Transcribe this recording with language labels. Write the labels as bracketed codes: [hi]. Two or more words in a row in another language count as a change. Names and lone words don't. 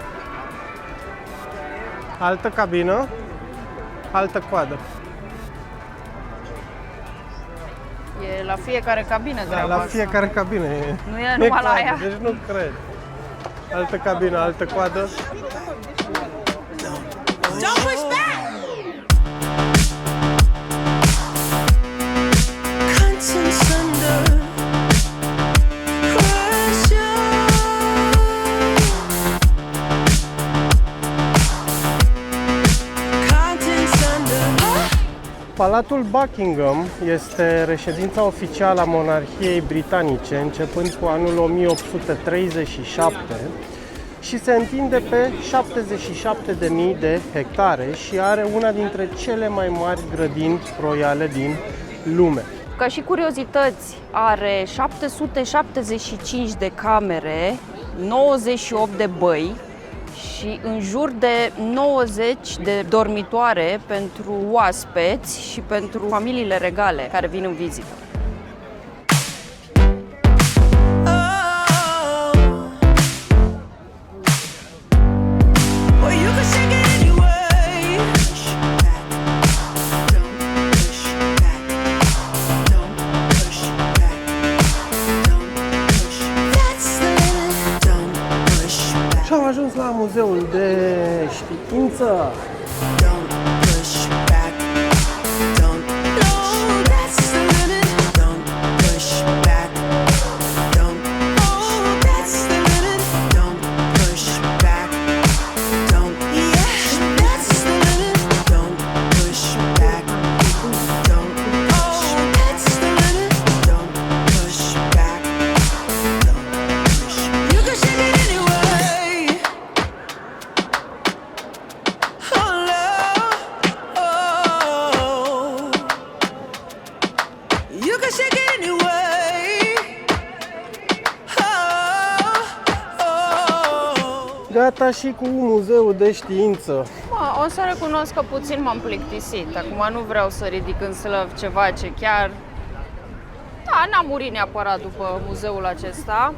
[ro] Altă cabină, altă coadă. E la fiecare cabină treaba La asta. fiecare cabină e. Nu e numai la coadă, aia. deci nu cred. Altă cabină, altă coadă. [en] Don't push back! Contents under pressure. Contents under. [ro] Palatul Buckingham este reședința oficială a monarhiei britanice începând cu anul 1837 și se întinde pe 77.000 de hectare și are una dintre cele mai mari grădini royale din lume. Ca și curiozități, are 775 de camere, 98 de băi și în jur de 90 de dormitoare pentru oaspeți și pentru familiile regale care vin în vizită. [en] Well, you can shake it anyway. Push back. Don't push back. Don't push back. Don't push. That's the limit. Don't push back. [ro] Și am ajuns la Muzeul de Știință. [en] Don't push back. Don't. No, that's the limit. Don't push back. Don't. Oh, that's the limit. Don't push back. Don't. Yeah, that's the limit. Don't push back. Don't. Oh, that's the limit. Don't push back. Don't push. You can shake it anyway. Oh, love. Oh. You can shake it anyway. Oh, oh. [ro] Gata și cu Muzeul de Știință. O să recunosc că puțin m-am plictisit. Acum nu vreau să ridic în slăv ceva ce chiar... Da, n-am murit neapărat după muzeul acesta.